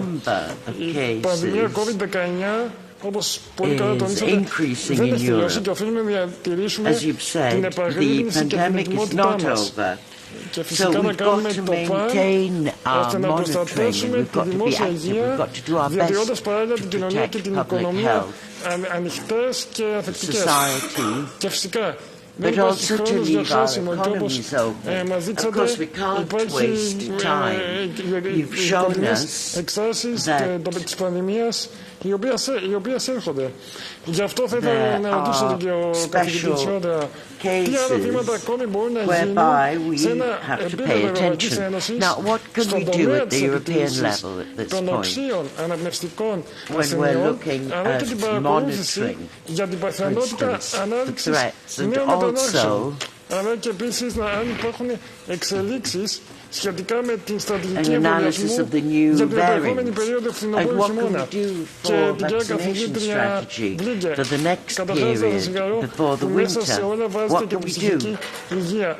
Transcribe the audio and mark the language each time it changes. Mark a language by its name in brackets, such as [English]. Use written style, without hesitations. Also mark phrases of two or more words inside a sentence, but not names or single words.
[Greek] Η πανδημία COVID-19, όπως πολύ καλά τονίσατε, δεν έχει τελειώσει και οφείλουμε να διατηρήσουμε την επαγρύπνηση και την ετοιμότητά μας. Και φυσικά να κάνουμε το παν ώστε να προστατεύσουμε τη δημόσια υγεία, διατηρώντας παράλληλα την κοινωνία και την οικονομία ανοιχτές και ανθεκτικές. Και φυσικά [English] but also to leave our economies open. Of course, we can't waste time. You've shown us that [Greek] οι οποίες έρχονται. Γι' αυτό θα ήθελα να ρωτήσω τον κύριο καθηγητή Τσιόδρα τι άλλα βήματα ακόμη μπορούν να γίνουν σε ένα επίπεδο Ευρωπαϊκής Ένωσης στον τομέα της επιτήρησης των οξύων αναπνευστικών ασθενειών αλλά και την παρακολούθηση για την πιθανότητα ανάδειξης νέων μετανάστεων αλλά και επίσης αν υπάρχουν εξελίξεις σχετικά με την στρατηγική εμβολιασμού για την επερχόμενη περίοδο φθινοπόρου χειμώνα και την κυρία καθηγήτρια Βλίγκε καταφέρατε να συγχαρώ που μέσα σε όλα βάζετε και την ψυχική υγεία.